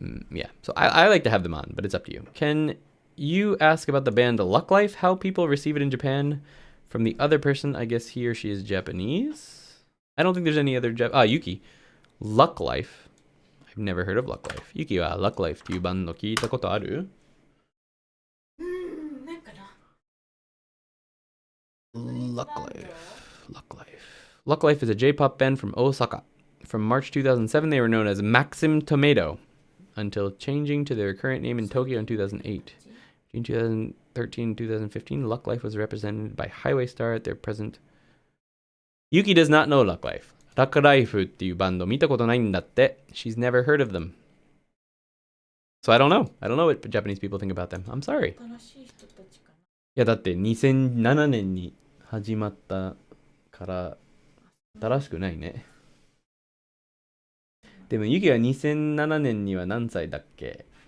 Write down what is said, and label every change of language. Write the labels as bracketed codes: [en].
[en] Yeah, so I like to have them on, but it's up to you. Can you ask about the band Luck Life, how people receive it in Japan from the other person? I guess he or she is Japanese. I don't think there's any other Yuki. Luck Life. I've never heard of Luck Life. [ja] Yuki は Luck Life っていうバンド聞いたことある？なんかな。 [en] Luck Life. Luck Life. Luck Life is a J-pop band from Osaka. From March 2007, they were known as Maxim Tomato until changing to their current name in Tokyo in 2008. In 2013 and 2015, Luck Life was represented by Highway Star at their present. Yuki does not know Luck Life. [ja] Luck Life っていうバンド見たことないんだって。 [en] She's never heard of them. So I don't know. I don't know what Japanese people think about them. I'm sorry. [ja] いやだって2007年に始まったから新しくないね。でもユキは2007年には何歳だっけ？